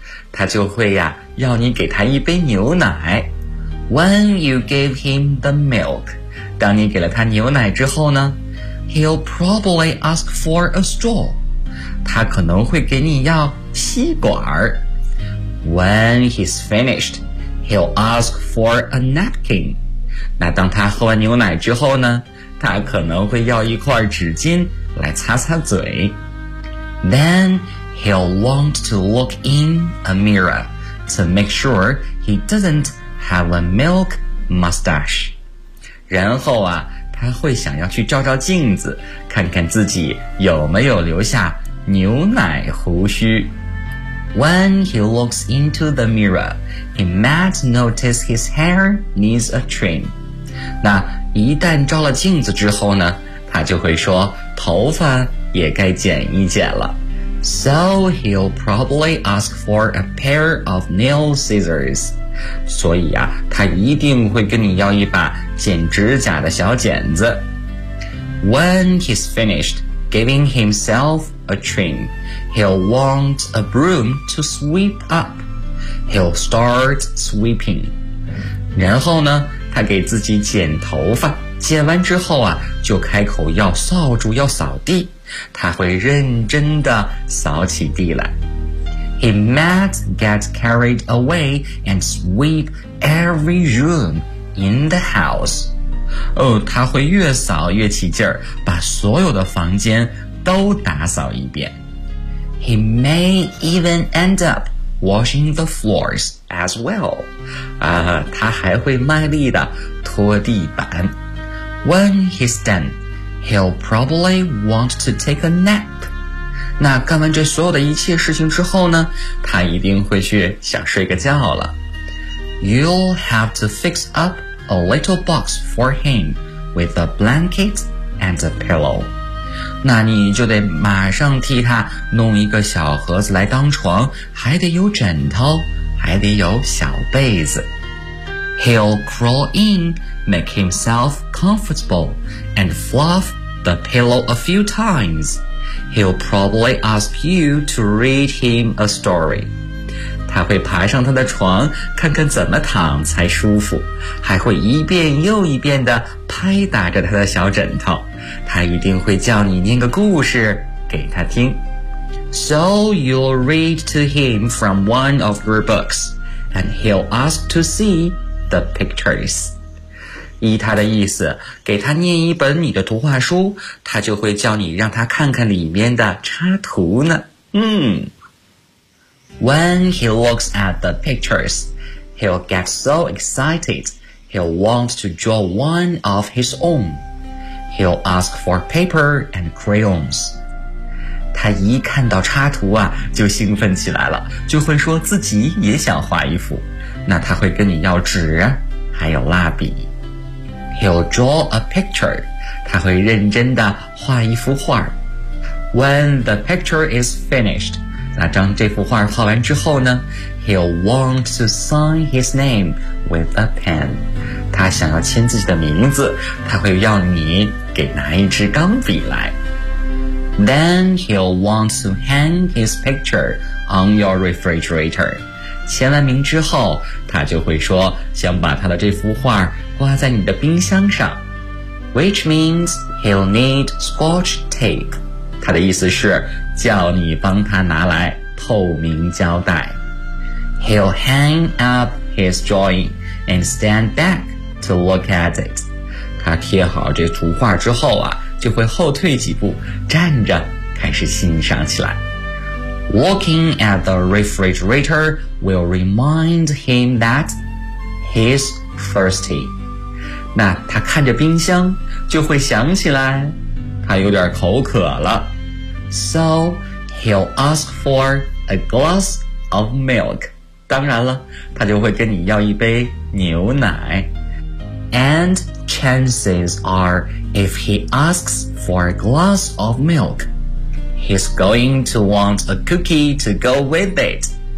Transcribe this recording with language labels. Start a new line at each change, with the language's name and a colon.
Chinese: 他就会呀、要你给他一杯牛奶。
English: When you give him the milk,
Chinese: 当你给了他牛奶之后呢
English: He'll probably ask for a straw.
Chinese: 他可能会给你要吸管。
English: When he's finished, he'll ask for a napkin.
Chinese: 那当他喝完牛奶之后呢，他可能会要一块纸巾来擦擦嘴。
English: Then he'll want to look in a mirror to make sure he doesn't have a milk mustache.
Chinese: 然后啊他会想要去照照镜子，看看自己有没有留下牛奶胡须。
English: When he looks into the mirror, he might notice his hair needs a trim.
Chinese: 那一旦照了镜子之后呢，他就会说头发也该剪一剪了。
English: So he'll probably ask for a pair of nail scissors.
Chinese: 所以啊他一定会跟你要一把剪指甲的小剪子
English: When he's finished giving himself a trim He'll want a broom to sweep up He'll start sweeping
Chinese: 然后呢他给自己剪头发剪完之后啊就开口要扫帚要扫地他会认真地扫起地来
English: He might get carried away and sweep every room in the house.
Chinese: 哦，他会越扫越起劲儿，把所有的房间都打扫一遍。
English: He may even end up washing the floors as well.
Chinese: 他还会卖力地拖地板。
English: When he's done, he'll probably want to take a nap.
Chinese: 那干完这所有的一切事情之后呢他一定会去想睡个觉了
English: You'll have to fix up a little box for him with a blanket and a pillow
Chinese: 那你就得马上替他弄一个小盒子来当床还得有枕头还还得有小被子。
English: He'll crawl in, make himself comfortable, and fluff the pillow a few times. He'll probably ask you to read him a story.
Chinese: 他会爬上他的床，看看怎么躺才舒服，还会一遍又一遍地拍打着他的小枕头。他一定会叫你念个故事给他听。
English: So you'll read to him from one of your books, and he'll ask to see the pictures.
Chinese: 依他的意思，给他念一本你的图画书，他就会叫你让他看看里面的插图呢。
English: When he looks at the pictures, he'll get so excited, he'll want to draw one of his own. He'll ask for paper and crayons.
Chinese: 他一看到插图啊，就兴奋起来了，就会说自己也想画一幅。那他会跟你要纸，还有蜡笔。
English: He'll draw a picture.
Chinese: 他会认真地画一幅画。
English: When the picture is finished,
Chinese: 那当这幅画画完之后呢，
English: He'll want to sign his name with a pen.
Chinese: 他想要签自己的名字，他会要你给拿一支钢笔来。
English: Then he'll want to hang his picture on your refrigerator.
Chinese: 签完名之后，他就会说想把他的这幅画挂在你的冰箱上。
English: Which means he'll need scotch tape.
Chinese: 他的意思是叫你帮他拿来透明胶带。
English: He'll hang up his drawing and stand back to look at it.
Chinese: 他贴好这图画之后啊，就会后退几步，站着开始欣赏起来。
English: Walking at the refrigerator will remind him that he's thirsty.
Chinese: 那他看着冰箱，就会想起来他有点口渴了。
English: So he'll ask for a glass of milk.
Chinese: 当然了，他就会跟你要一杯牛奶。
English: And chances are, if he asks for a glass of milk, he's going to want a cookie to go with it.